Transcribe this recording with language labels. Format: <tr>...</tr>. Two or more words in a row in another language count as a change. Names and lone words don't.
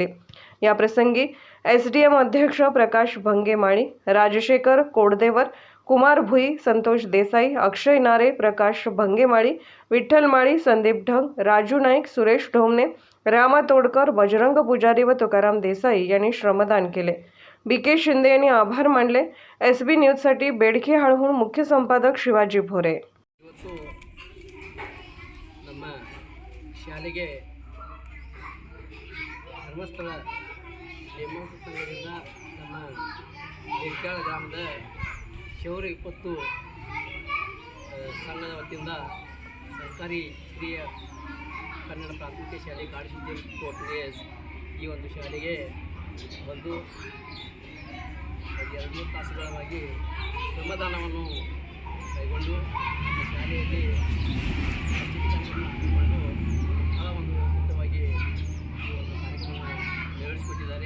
<mr>या प्रसंगी एसडीएम अध्यक्ष प्रकाश भंगेमाळी, राजशेखर कोडदेवर, कुमार भुई, संतोष देसाई, अक्षय नारे, प्रकाश भंगेमाळी, विठ्ठल माळी, संदीप ढंग, राजू नाईक, सुरेश ढोमने, रामा तोडकर, बजरंग पुजारी व तुकाराम देसाई यांनी श्रमदान केले. बीके शिंदे यांनी आभार मानले. एसबी न्यूजसाठी बेडखेळहून मुख्य संपादक शिवाजी भोरे.</mr> <kn>ನಮ್ಮ ಶಾಲೆಗೆ ಧರ್ಮಸ್ಥಳ ಸಂಘದಿಂದ ನಮ್ಮ ಬೆಡ್ಕಾಳ ಗ್ರಾಮದ ಶೌರ್ಯ 20 ಸಂಘದ ವತಿಯಿಂದ ಸರ್ಕಾರಿ ಹಿರಿಯ ಕನ್ನಡ ಪ್ರಾಥಮಿಕ ಶಾಲೆ ಕಾಡಸಿದ್ದೇಶ್ವರ ಈ ಒಂದು ಶಾಲೆಗೆ ಬಂದು 2-3 ತಾಸುಗಳಾಗಿ ಶ್ರಮದಾನವನ್ನು ಕೈಗೊಂಡು ಶಾಲೆಯಲ್ಲಿ ಮಾಡಿಕೊಂಡು ಬಹಳ ಒಂದು ವ್ಯವಸ್ಥಿತವಾಗಿ ಈ ಒಂದು ಕಾರ್ಯಕ್ರಮ ನೆರವೇರಿಸಿಕೊಟ್ಟಿದ್ದಾರೆ.</kn>